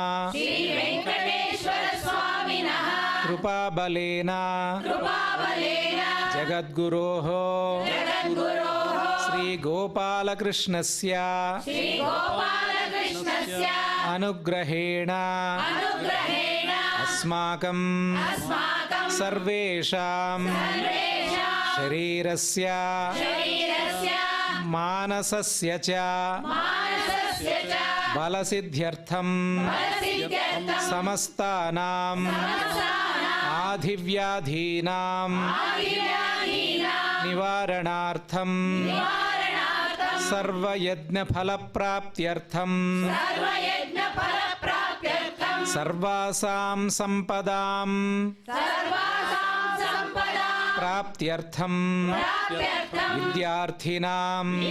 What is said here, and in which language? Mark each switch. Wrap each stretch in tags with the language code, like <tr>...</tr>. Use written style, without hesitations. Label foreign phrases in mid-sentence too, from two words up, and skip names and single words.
<sa>ಕೃಪಾಬಲೇನ ಜಗದ್ಗುರೋಃ ಶ್ರೀ ಗೋಪಾಲಕೃಷ್ಣಸ್ಯ ಅನುಗ್ರಹೇಣ ಅಸ್ಮಾಕಂ ಸರ್ವೇಷಾಂ ಶರೀರಸ್ಯ ಮಾನಸಸ್ಯ ಚ ಬಲಸಿದ್ಧ್ಯರ್ಥಂ ಸಮಸ್ತಾನಾಂ ಆಧಿವ್ಯಾಧೀನಾಂ ನಿವಾರಣಾರ್ಥಂ ಸರ್ವಯಜ್ಞಫಲಪ್ರಾಪ್ತ್ಯರ್ಥಂ ಸರ್ವಾಸಾಂ ಸಂಪದಾಂ ಪ್ರಾಪ್ತ್ಯರ್ಥಂ ವಿದ್ಯಾರ್ಥಿನಾಂ</sa>